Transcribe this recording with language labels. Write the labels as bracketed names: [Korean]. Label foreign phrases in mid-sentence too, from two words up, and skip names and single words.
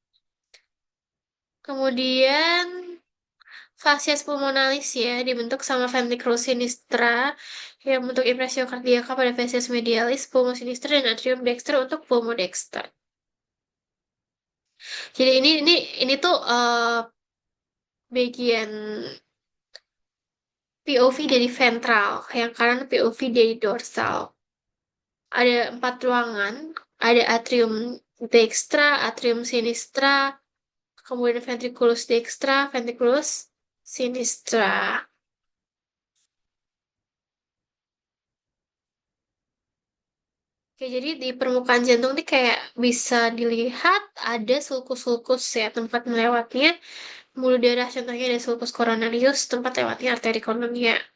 [Indonesian] Kemudian Fascias pulmonalis ya dibentuk sama ventriculus sinistra yang bentuk impresiokardiaka pada fascias medialis, pulmo sinistra dan atrium dexter untuk pulmo dexter. Jadi ini tuh bagian POV dari ventral, yang kanan POV dari dorsal. Ada 4 ruangan, ada atrium dextra, atrium sinistra, kemudian ventriculus dextra, ventriculus sinistra. Oke, jadi di permukaan jantung nih kayak bisa dilihat ada sulcus-sulcus ya tempat melewatnya pembuluh darah, contohnya ada sulcus coronarius tempat lewatnya arteri koronia.